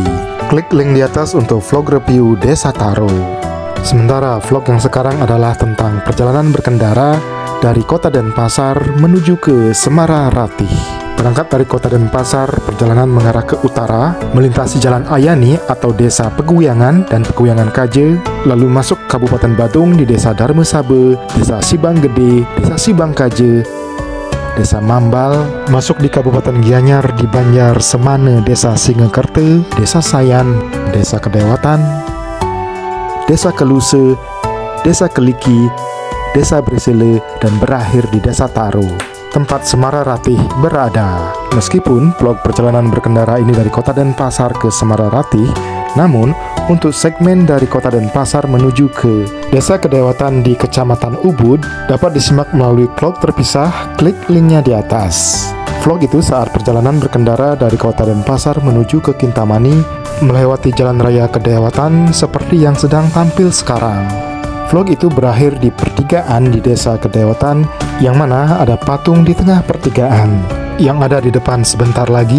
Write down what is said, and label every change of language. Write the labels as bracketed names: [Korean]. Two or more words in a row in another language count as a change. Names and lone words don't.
[Indonesian] Klik link di atas untuk vlog review Desa Taro. Sementara vlog yang sekarang adalah tentang perjalanan berkendara dari Kota Denpasar menuju ke Semara Ratih. Berangkat dari Kota Denpasar, perjalanan mengarah ke utara, melintasi Jalan Ayani atau Desa Peguyangan dan Peguyangan Kaje, lalu masuk Kabupaten Badung di Desa Dharma Sabe, Desa Sibang Gede, Desa Sibang Kaje, Desa Mambal, masuk di Kabupaten Gianyar di Banjar Semane, Desa Singekerte, Desa Sayan, Desa Kedewatan, Desa Keluse, Desa Keliki, Desa Bresele, dan berakhir di Desa Taro, tempat Semara Ratih berada. Meskipun vlog perjalanan berkendara ini dari Kota Denpasar ke Semara Ratih, namun untuk segmen dari Kota Denpasar menuju ke Desa Kedewatan di Kecamatan Ubud dapat disimak melalui vlog terpisah. Klik linknya di atas. Vlog itu saat perjalanan berkendara dari Kota Denpasar menuju ke Kintamani, melewati Jalan Raya Kedewatan seperti yang sedang tampil sekarang. Vlog itu berakhir di pertigaan di Desa Kedewatan, yang mana ada patung di tengah pertigaan yang ada di depan sebentar lagi.